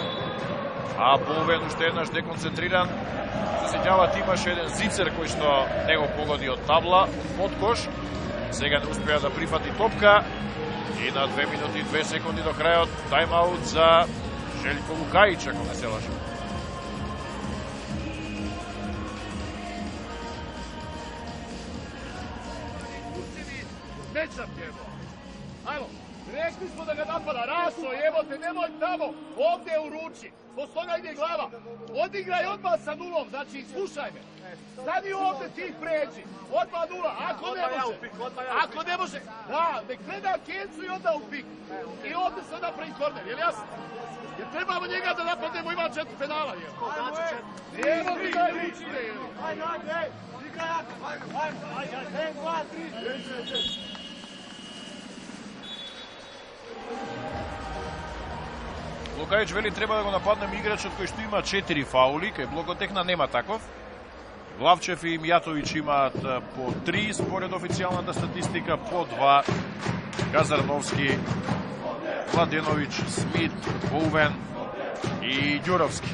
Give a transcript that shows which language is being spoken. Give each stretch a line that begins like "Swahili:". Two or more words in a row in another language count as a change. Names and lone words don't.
Macedonian: А Боувен уште еднаш деконцентриран. Се сеќавате, имаше еден зицер кој што не го погоди од табла, од кош. Сега не успеа да прифати топка. И на 2 минути и 2 секунди до крајот тайм-аут за Желјко Лукајич, ако не се лажам.
Serbian: Mečap jebo. Ajmo, rekli smo da ga napada, Raso, evo te, nemoj tamo, ovdje uruči. Postoga ide glava. Odigraj odmah sa nulom, znači slušaj me. Stani ovdje, ti pređi. Odmah nula, ako ne može. Da, nek gleda Kencu i onda u pik. I ovdje se napravi korner, jel jasno? Jer trebamo njega da napadnemo, ima 4 penala, jel? Evo ti ga ruči, jel? Ajde,
Macedonian: Лукајич вели треба да го нападнем играчот кој што има 4 фаули, кај Блокотехна нема таков. Главчев и Мијатовиќ имаат по 3 според официјалната статистика, по 2 Казарновски, Младеновиќ, Смит, Боувен и Ѓуровски.